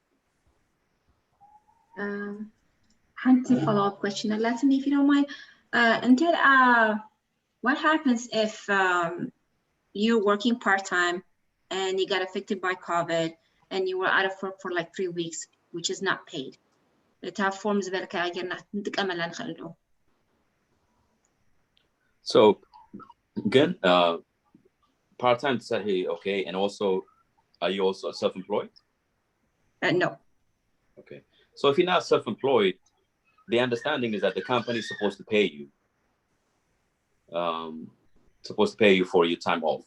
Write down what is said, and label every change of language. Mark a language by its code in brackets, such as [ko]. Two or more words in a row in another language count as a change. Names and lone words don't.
[en] Follow-up question, Latin, if you don't mind. Until what happens if you're working part-time and you got affected by COVID and you were out of work for like 3 weeks, which is not paid? [ti] እታ ፎርም ዝበልካ ኣገርና ንጥቀመላ ንኽእል ዶ? [en] So again, part-time to say, hey, okay, and also, are you also self-employed? No. Okay, so if you're not self-employed, the understanding is that the company is supposed to pay you, for your time off.